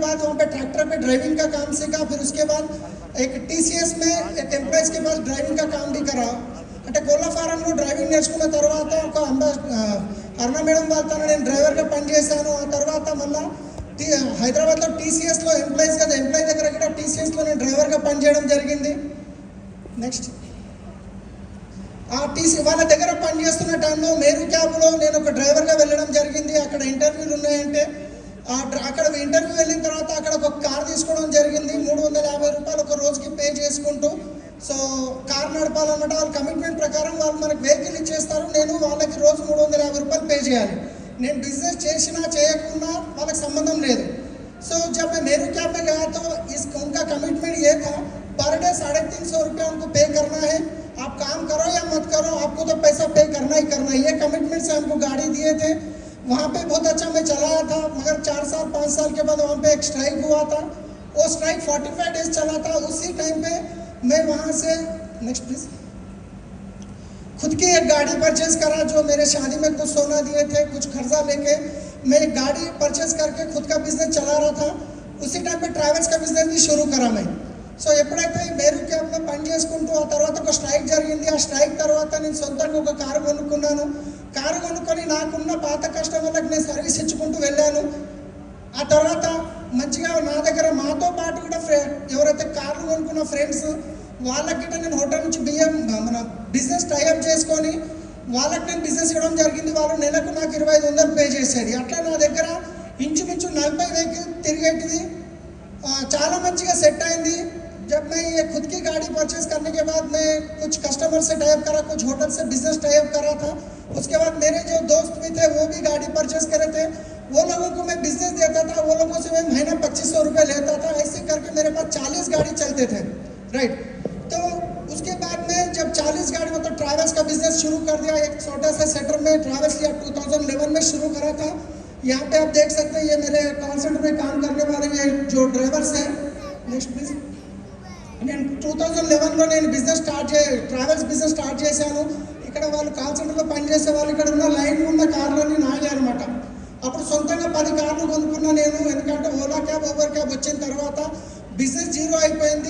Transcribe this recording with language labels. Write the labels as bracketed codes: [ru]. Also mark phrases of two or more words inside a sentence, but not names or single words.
[hi] बाद वहाँ पे ट्रैक्टर पे ड्राइविंग का काम सीखा। फिर उसके बाद एक TCS में एक एम्प्लॉयज के पास ड्राइविंग का काम भी करा। [te] అంటే కోళ్ళ ఫారంలో డ్రైవింగ్ నేర్చుకున్న తర్వాత ఒక అరుణ మేడం వాళ్ళతో నేను డ్రైవర్గా పనిచేశాను. ఆ తర్వాత మళ్ళీ హైదరాబాద్లో TCSలో ఎంప్లాయీస్ కదా, ఎంప్లాయీ దగ్గర కూడా TCSలో నేను డ్రైవర్గా పనిచేయడం జరిగింది. నెక్స్ట్ వాళ్ళ దగ్గర పనిచేస్తున్న టైంలో మేరు క్యాబ్లో నేను ఒక డ్రైవర్గా వెళ్ళడం జరిగింది. అక్కడ ఇంటర్వ్యూలు ఉన్నాయంటే అక్కడ ఇంటర్వ్యూ వెళ్ళిన తర్వాత అక్కడ ఒక కార్ తీసుకోవడం జరిగింది. 350 రూపాయలు ఒక రోజుకి పే చేసుకుంటూ. సో కార్ నడపాలన్నమాట. వాళ్ళ కమిట్మెంట్ ప్రకారం వాళ్ళు మనకు వెహికల్ ఇచ్చేస్తారు. నేను వాళ్ళకి రోజు 350 రూపాయలు పే చేయాలి. నేను బిజినెస్ చేసినా చేయకున్నా వాళ్ళకి సంబంధం లేదు. [hi] సో जब मैं मेरू कैब में गया तो उनका कमिटमेंट ये था, [en] per day [hi] 350 रुपये उनको पे करना है। आप काम करो या मत करो, आपको तो पैसा पे करना ही करना है। ये कमिटमेंट से हमको गाड़ी दिए थे। वहाँ पे बहुत अच्छा मैं चलाया था, मगर 4 साल 5 साल के बाद वहाँ पे एक स्ट्राइक हुआ था। वो स्ट्राइक 45 डेज चला था। उसी टाइम पे मैं वहाँ से [en] next please [hi] खुद की एक गाड़ी परचेज करा, जो मेरे शादी में कुछ सोना दिए थे, कुछ खर्चा लेके मैं एक गाड़ी परचेज करके खुद का बिजनेस चला रहा था। उसी टाइम पे ट्रैवल्स का बिजनेस भी शुरू करा मैं। [te] సో ఎప్పుడైతే మేరు క్యాబ్లో పని చేసుకుంటూ ఆ తర్వాత ఒక స్ట్రైక్ జరిగింది. ఆ స్ట్రైక్ తర్వాత నేను సొంతంగా ఒక కారు కొనుక్కున్నాను. కారు కొనుక్కొని నాకున్న పాత కస్టమర్లకు నేను సర్వీస్ ఇచ్చుకుంటూ వెళ్ళాను. ఆ తర్వాత మంచిగా నా దగ్గర మాతో పాటు కూడా ఎవరైతే కార్లు కొనుక్కున్న ఫ్రెండ్స్ వాళ్ళకి నేను హోటల్ నుంచి మన [en] business tie-up [te] చేసుకొని వాళ్ళకి నేను బిజినెస్ ఇవ్వడం జరిగింది. వాళ్ళు నెలకు నాకు 2500 పే చేసేది. అట్లా నా దగ్గర ఇంచుమించు 40 వెహికల్ తిరిగేటిది. చాలా మంచిగా సెట్ అయింది. [hi] जब मैं ये खुद की गाड़ी परचेज करने के बाद मैं कुछ कस्टमर से टाइप करा, कुछ होटल से [en] business type [hi] करा था। उसके बाद मेरे जो दोस्त भी थे वो भी गाड़ी परचेज करे थे। वो लोगों को मैं बिजनेस देता था, वो लोगों से मैं महीना 2500 रुपये लेता था। ऐसे करके मेरे पास 40 गाड़ी चलते थे, राइट। तो उसके बाद में जब 40 गाड़ी मतलब ट्रैवल्स का बिजनेस शुरू कर दिया। एक छोटा सा सेटर में ट्रैवल्स लिया, 2011 में शुरू करा था। यहाँ पे आप देख सकते हैं ये मेरे [en] call center [hi] में काम करने वाले ये जो ड्राइवर्स हैं। [en] next please [te] నేను 2011లో నేను [en] business travels business start [te] చేశాను. ఇక్కడ వాళ్ళు [en] call centerలో [te] పనిచేసే వాళ్ళు ఇక్కడ ఉన్న లైన్ ఉన్న కార్లన్నీ నాయే అనమాట. అప్పుడు సొంతంగా 10 కార్లు కొనుక్కున్నా నేను. ఎందుకంటే ఓలా క్యాబ్, ఊబర్ క్యాబ్ వచ్చిన తర్వాత బిజినెస్ జీరో అయిపోయింది.